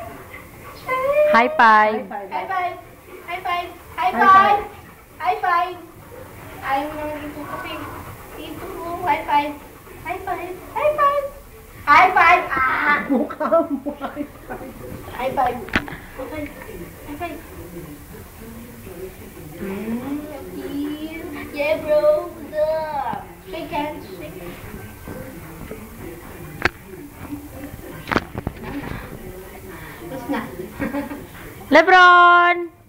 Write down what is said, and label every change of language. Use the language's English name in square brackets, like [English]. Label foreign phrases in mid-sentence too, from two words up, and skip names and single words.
[English] Shake. High five. High five. High five. High five. High five. [Filipino] Ayaw mo naman dito kasi. Dito mo. [English] High five. High five. High five. High five. Ah! [Filipino] Mukha mo. [English] High five. High five. Okay. High five. Yeah, bro. Shake hands. Shake hands. [Filipino] Tapos na. Lebron!